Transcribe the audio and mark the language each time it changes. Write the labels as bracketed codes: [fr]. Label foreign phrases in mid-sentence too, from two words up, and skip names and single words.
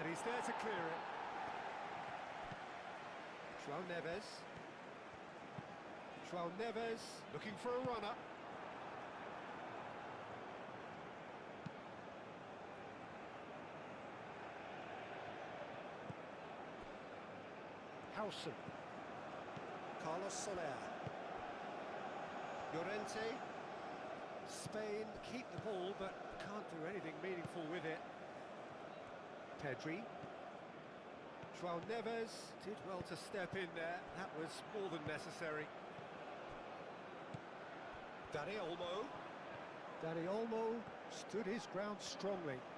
[en] there to clear it. João Neves. João Neves looking for a runner. Howson. Carlos Soler. Llorente. Spain keep the ball but can't do anything meaningful with it. Pedri. João Neves did well to step in there. That was more than necessary. Dani Olmo. Dani Olmo stood his ground strongly.